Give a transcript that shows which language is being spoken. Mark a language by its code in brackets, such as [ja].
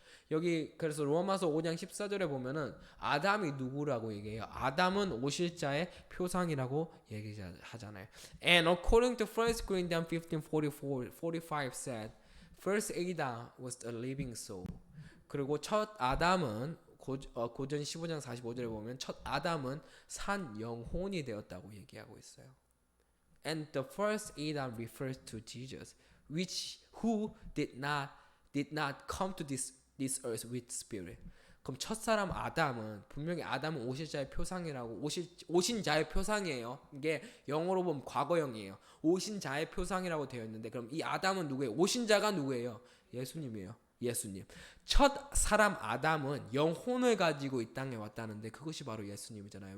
[ko] 여기 그래서 로마서 5장 14절에 보면은 아담이 누구라고 얘기해요. 아담은 오실 자의 표상이라고 얘기하잖아요. [en] And according to 1 Corinthians 15:45 said, first Adam was a living soul. [ko] 그리고 첫 아담은 고전 15장 45절에 보면 첫 아담은 산 영혼이 되었다고 얘기하고 있어요. [en] And the first Adam refers to Jesus, who did not come to this earth with spirit. [ko] 그럼 첫사람 아담은 분명히 아담은 오실 자의 표상이라고 오신 자의 표상이에요. 이게 영어로 보면 과거형이에요. 오신 자의 표상이라고 되어 있는데 그럼 이 아담은 누구예요? 오신 자가 누구예요? 예수님이에요. 예수님. 첫 사람 아담은 영혼을 가지고 이 땅에 왔다는데 그것이 바로 예수님이잖아요.